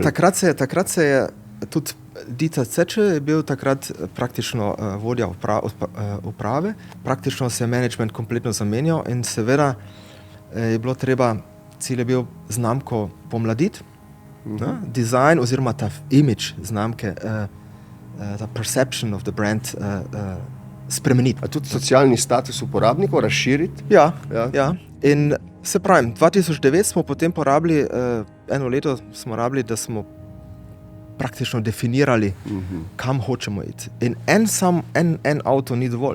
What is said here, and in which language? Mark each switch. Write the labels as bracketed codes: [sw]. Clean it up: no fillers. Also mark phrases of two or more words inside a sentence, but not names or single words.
[sl] Ne, takrat se je tudi Dieter Zetsche je bil takrat praktično vodja uprave. Praktično se je management kompletno zamenjal in seveda je bilo treba, cilj je bil znamko pomladiti, design oziroma ta imidž znamke, ta [en] perception of the brand [sl] spremeniti. A tudi socialni status uporabnikov razširiti? Ja. In se pravim, 2009 smo potem porabili, eno leto smo rabili, da smo praktično definirali, kam hočemo iti. In en avto ni dovolj.